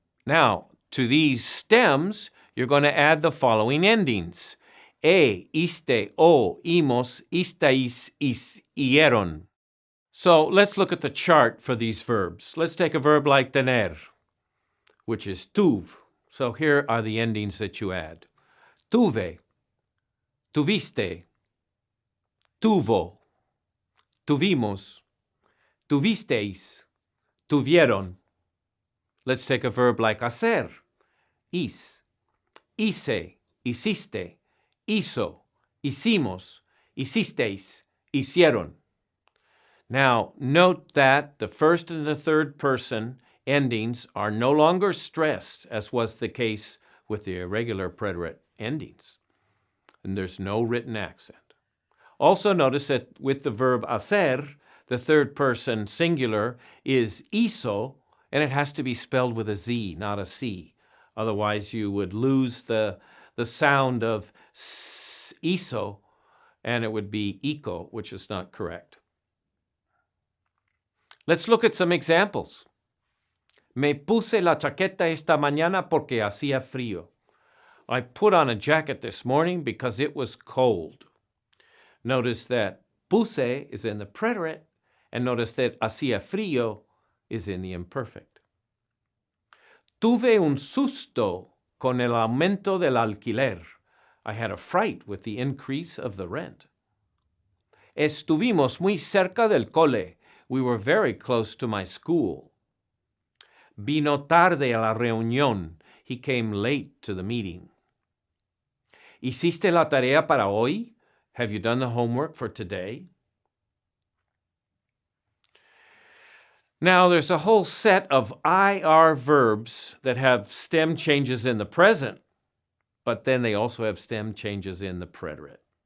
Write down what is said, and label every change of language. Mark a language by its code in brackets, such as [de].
[en] Now, to these stems, you're going to add the following endings. [es] Iste, o, imos, istais, hicieron. [en] So let's look at the chart for these verbs. Let's take a verb like tener, which is tuv. So here are the endings that you add. [es] Tuve, tuviste, tuvo, tuvimos, tuvisteis, tuvieron. [en] Let's take a verb like hacer. [es] Hice, hiciste, hizo, hicimos, hicisteis, hicieron. [en] Now, note that the first and the third person endings are no longer stressed, as was the case with the irregular preterite endings. And there's no written accent. Also notice that with the verb hacer, the third person singular is hizo, and it has to be spelled with a Z, not a C. Otherwise, you would lose the sound of hizo, and it would be ico, which is not correct. Let's look at some examples. [es] Me puse la chaqueta esta mañana porque hacía frío. [en] I put on a jacket this morning because it was cold. Notice that puse is in the preterite, and notice that hacía frío is in the imperfect. [es] Tuve un susto con el aumento del alquiler. [en] I had a fright with the increase of the rent. [es] Estuvimos muy cerca del cole. [en] We were very close to my school. [es] Vino tarde a la reunión. [en] He came late to the meeting. [es] ¿Hiciste la tarea para hoy? [en] Have you done the homework for today? Now, there's a whole set of IR verbs that have stem changes in the present, but then they also have stem changes in the preterite.